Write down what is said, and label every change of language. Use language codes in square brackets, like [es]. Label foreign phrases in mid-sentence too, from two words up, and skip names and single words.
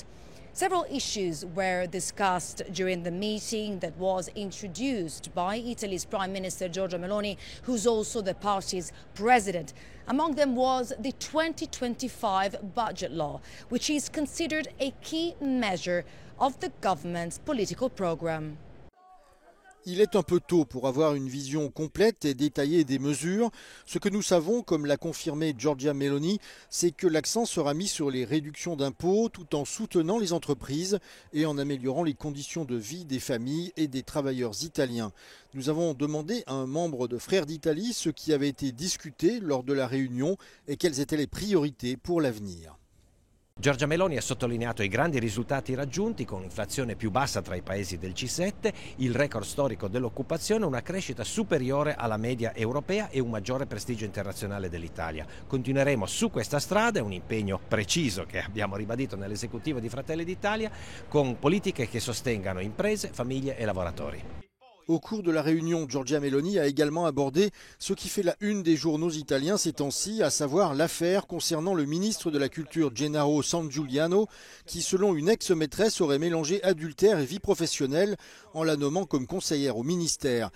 [en] Several issues were discussed during the meeting that was introduced by Italy's Prime Minister Giorgia Meloni, who's also the party's president. Among them was the 2025 budget law, which is considered a key measure of the government's political program. [fr] Il est un peu tôt pour avoir une vision complète et détaillée des mesures. Ce que nous savons, comme l'a confirmé Giorgia Meloni, c'est que l'accent sera mis sur les réductions d'impôts tout en soutenant les entreprises et en améliorant les conditions de vie des familles et des travailleurs italiens. Nous avons demandé à un membre de Frères d'Italie ce qui avait été discuté lors de la réunion et quelles étaient les priorités pour l'avenir. [it] Giorgia Meloni ha sottolineato i grandi risultati raggiunti con l'inflazione più bassa tra i paesi del G7, il record storico dell'occupazione, una crescita superiore alla media europea e un maggiore prestigio internazionale dell'Italia. Continueremo su questa strada, è un impegno preciso che abbiamo ribadito nell'esecutivo di Fratelli d'Italia, con politiche che sostengano imprese, famiglie e lavoratori. [fr] Au cours de la réunion, Giorgia Meloni a également abordé ce qui fait la une des journaux italiens ces temps-ci, à savoir l'affaire concernant le ministre de la Culture Gennaro Sangiuliano, qui selon une ex-maîtresse aurait mélangé adultère et vie professionnelle en la nommant comme conseillère au ministère.